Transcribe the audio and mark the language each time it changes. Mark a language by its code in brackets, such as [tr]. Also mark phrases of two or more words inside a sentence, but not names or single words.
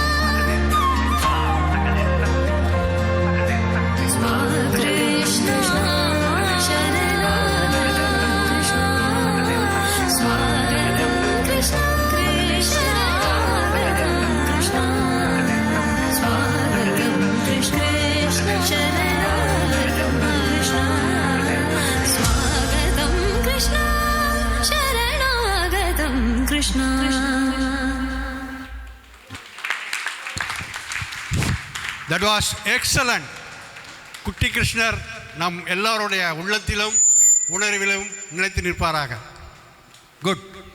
[sa] ಕೃಷ್ಣ ಶರಣಾಗತಂ ಕೃಷ್ಣ ಸ್ವಾಗತಂ ಕೃಷ್ಣ ಕೃಷ್ಣಾಗತಂ ಕೃಷ್ಣ ಸ್ವಾಗತಂ ಕೃಷ್ಣ ಶರಣಾಗತಂ ಕೃಷ್ಣ ಸ್ವಾಗತಂ ಕೃಷ್ಣ ಶರಣಾಗತಂ ಕೃಷ್ಣ [en] That was excellent. [ta] குட்டி கிருஷ்ணர் நம் எல்லாருடைய உள்ளத்திலும் உணர்விலும் நிலைத்து நிற்பாராக. [en] குட்.